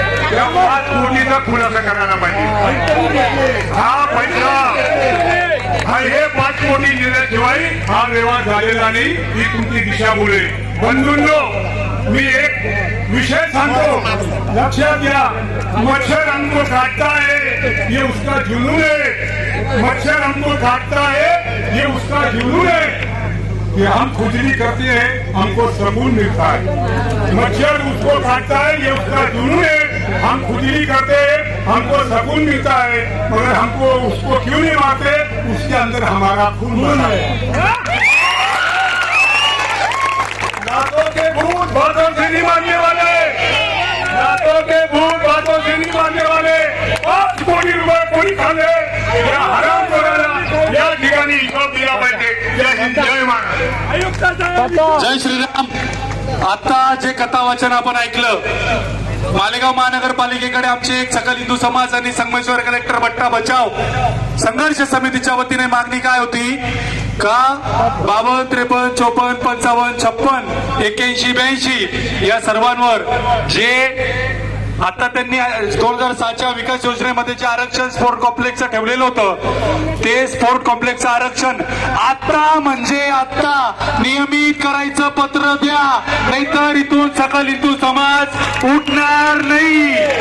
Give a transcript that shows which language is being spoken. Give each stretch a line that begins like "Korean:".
Marathi: त्या 5 कोटीचा खुलासा करायला पाहिजे. हा पैसा हे 5 कोटी दिल्याशिवाय हा व्यवहार झालेला नाही ही तुमची दिशाभूल आहे. बंधूंनो, मी एक विषय सांगतो, लक्षात घ्या.
Hindi: मच्छर हमको काटता है ये उसका जुनून है. मच्छर हमको काटता है ये उसका जुनून है. कि हम खुजली करते हैं हमको सुकून मिलता है. मच्छर उसको काटता है ये उसका जुनून है. हम खुजली करते हैं हमको सुकून मिलता है, मगर हमको उसको क्यों नहीं मारते? उसके अंदर हमारा खून है. दांतों के भूत बातों से नहीं मारने वाले, दांतों के भूत बातों से नहीं मारने वाले
Marathi: 5 कोटी रुपये कोणी खाल्ले या हराम करायला या ठिकाणी हिशोब दिला पाहिजे. जय हिंद, जय महाराष्ट्र. जय श्रीराम. आता जे कथा वाचन आपण ऐकलं, मालेगाव महानगरपालिकेकडे आमचे एक सकल हिंदू समाज आणि संगमेश्वर कलेक्टर भट्टा बचाव संघर्ष समितीच्या वतीने मागणी काय होती का 52, 53, 54, 55, 56, 81, 82 या सर्वांवर जे आता त्यांनी 2006च्या विकास योजनेमध्ये जे आरक्षण स्पोर्ट कॉम्प्लेक्सचं ठेवलेलं होतं ते स्पोर्ट कॉम्प्लेक्सचं आरक्षण आता म्हणजे आता नियमित करायचं पत्र द्या, नाहीतर इथून सकल हिंदू समाज उठणार नाही.